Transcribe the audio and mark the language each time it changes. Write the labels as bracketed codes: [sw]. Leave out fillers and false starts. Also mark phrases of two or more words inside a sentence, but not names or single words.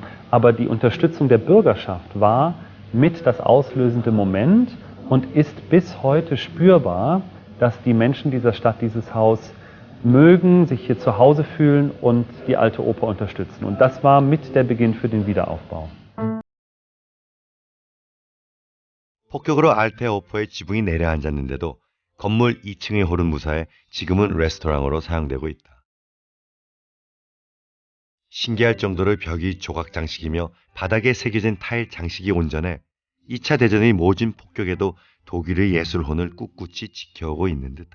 [de] Aber die Unterstützung der Bürgerschaft war mit das auslösende Moment und ist bis heute spürbar, dass die Menschen dieser Stadt dieses Haus mögen, sich hier zu Hause fühlen und die Alte Oper unterstützen. Und das war mit der Beginn für den Wiederaufbau. [ko] 폭격으로 알테오퍼의 지붕이 내려앉았는데도 건물 2층의 홀은 무사해 지금은 레스토랑으로 사용되고 있다. 신기할 정도로 벽이 조각 장식이며 바닥에 새겨진 타일 장식이 온전해 2차 대전의 모진 폭격에도 독일의 예술혼을 꿋꿋이 지켜오고 있는 듯하다.